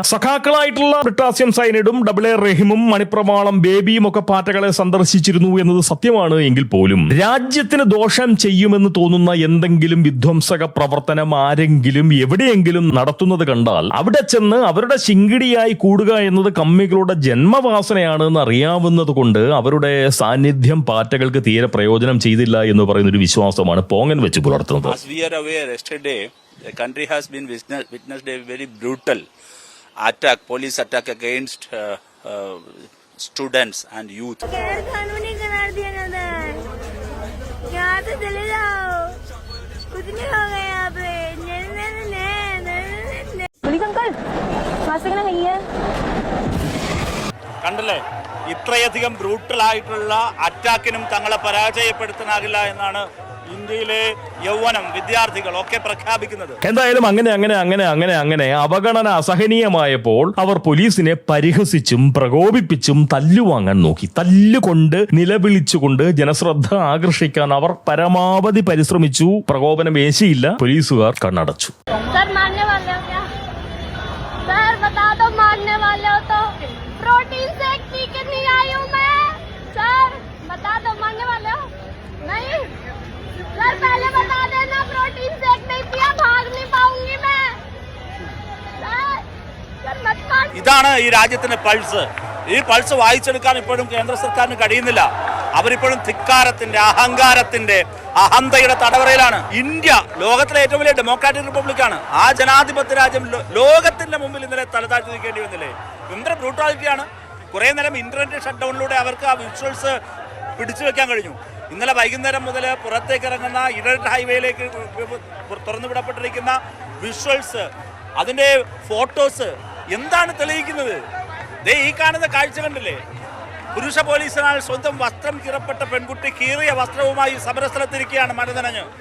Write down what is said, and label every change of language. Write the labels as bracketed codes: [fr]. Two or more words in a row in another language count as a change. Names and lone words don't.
[ml] സഖാക്കളായിട്ടുള്ള ബ്രിട്ടാസ്യം സൈനിഡും AA റഹിമും മണിപ്രവാളം ബേബിയും ഒക്കെ പാറ്റകളെ സന്ദർശിച്ചിരുന്നു എന്നത് സത്യമാണ് എങ്കിൽ പോലും രാജ്യത്തിന് ദോഷം ചെയ്യുമെന്ന് തോന്നുന്ന എന്തെങ്കിലും വിധ്വംസക പ്രവർത്തനം ആരെങ്കിലും എവിടെയെങ്കിലും നടത്തുന്നത് കണ്ടാൽ അവിടെ ചെന്ന് അവരുടെ ശിങ്കിടിയായി കൂടുക എന്നത് മമ്മികളുടെ ജന്മവാസനയാണെന്ന് അറിയാവുന്നത് കൊണ്ട് അവരുടെ സാന്നിധ്യം പാറ്റകൾക്ക് തീരെ പ്രയോജനം ചെയ്തില്ല എന്ന് പറയുന്ന ഒരു വിശ്വാസമാണ് പോങ്ങൻ വെച്ച് പുലർത്തുന്നത്. [en] As we are aware, yesterday the country has been witnessed a very brutal attack, police attack against students and youth. [hi] कानूनी करार दिया जाता है, यहाँ से चले जाओ, कुछ नहीं होगा यहाँ पे. अंकल [ml] കണ്ടല്ലേ, ഇത്രയധികം ബ്രൂട്ടൽ ആയിട്ടുള്ള അറ്റാക്കിനും തങ്ങളെ പരാജയപ്പെടുത്താനാകില്ല എന്നാണ് ഇന്ത്യയിലെ യൗവനം, വിദ്യാർത്ഥികൾ ഒക്കെ പ്രഖ്യാപിക്കുന്നത്. എന്തായാലും അങ്ങനെ അവഗണന അസഹനീയമായപ്പോൾ അവർ പോലീസിനെ പരിഹസിച്ചും പ്രകോപിപ്പിച്ചും തല്ലുവാങ്ങാൻ നോക്കി. തല്ലുകൊണ്ട് നിലവിളിച്ചുകൊണ്ട് ജനശ്രദ്ധ ആകർഷിക്കാൻ അവർ പരമാവധി പരിശ്രമിച്ചു. പ്രകോപനം ഏശിയില്ല. പോലീസുകാർ കണ്ണടച്ചു. [hi] सर मारने वाले हो क्या? सर बता दो, मारने वाले हो तो [en] protein shake [hi] पी के नहीं आई हूँ मैं. सर बता दो, मारने वाले हो? नहीं सर, पहले बता देना, [en] protein shake [hi] नहीं पिया, भाग नहीं पाऊंगी मैं. सर मत मार. [ml] ഇതാണ് ഈ രാജ്യത്തിന്റെ പൾസ്. ഈ പൾസ് വായിച്ചെടുക്കാൻ ഇപ്പോഴും കേന്ദ്ര സർക്കാരിന് കഴിയുന്നില്ല. അവരിപ്പോഴും ധിക്കാരത്തിന്റെ, അഹങ്കാരത്തിന്റെ, അഹന്തയുടെ തടവറയിലാണ്. ഇന്ത്യ ലോകത്തിലെ ഏറ്റവും വലിയ [en] democratic republic. [ml] ആ ജനാധിപത്യ രാജ്യം ലോകത്തിന്റെ മുമ്പിൽ ഇന്നലെ തലതാഴ്ത്തി നിൽക്കേണ്ടി വന്നില്ലേ? എന്തൊരു ബ്രൂട്ടാലിറ്റിയാണ്. കുറെ നേരം [en] internet shut down [ml] അവർക്ക് ആ വിഷ്വൽസ് പിടിച്ചു വെക്കാൻ കഴിഞ്ഞു. ഇന്നലെ വൈകുന്നേരം മുതൽ പുറത്തേക്ക് ഇറങ്ങുന്ന [en] internet highway [ml] തുറന്നുവിടപ്പെട്ടിരിക്കുന്ന വിഷ്വൽസ്, അതിന്റെ ഫോട്ടോസ് എന്താണ് തെളിയിക്കുന്നത്? ദേ ഈ കാണുന്ന കാഴ്ച കണ്ടില്ലേ? പുരുഷ പോലീസിനാൽ സ്വന്തം വസ്ത്രം കീറപ്പെട്ട പെൺകുട്ടി കീറിയ വസ്ത്രവുമായി സമരസ്ഥലത്തിരിക്കുകയാണ് മഴനനഞ്ഞ്.